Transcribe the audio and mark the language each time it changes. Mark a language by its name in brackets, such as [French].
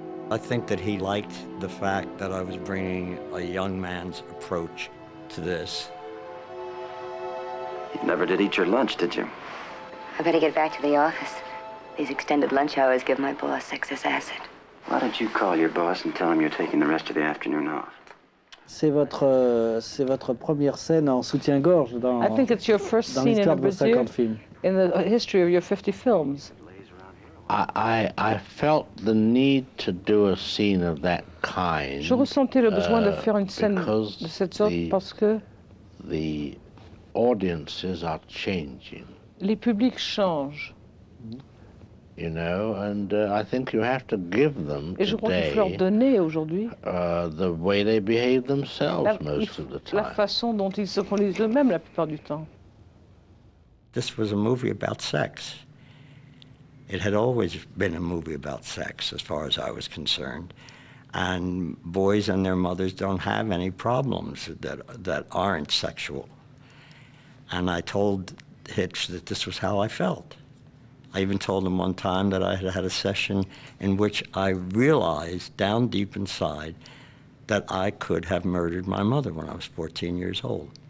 [English] I think that he liked the fact that I was bringing a young man's approach to this. You never did eat your lunch, did you? I better get back to the office. These extended lunch hours give my boss excess acid. Why don't you call your boss and tell him you're taking the rest of the afternoon off? [French] C'est votre première scène en soutien-gorge dans [English] I think it's your first scene in a brassiere in the history of your 50 films. I felt the need to do a scene of that kind. [French] Je ressentais le besoin de faire une scène de cette sorte parce que [English] the audiences are changing. [French] Les publics changent. [English] You know, and I think you have to give them [French] Et je crois qu'il faut leur donner aujourd'hui [English] the way they behave themselves most of the time. [French] La façon dont ils se conduisent eux-mêmes la plupart du temps. [English] This was a movie about sex. It had always been a movie about sex, as far as I was concerned. And boys and their mothers don't have any problems that aren't sexual. And I told Hitch that this was how I felt. I even told him one time that I had had a session in which I realized down deep inside that I could have murdered my mother when I was 14 years old.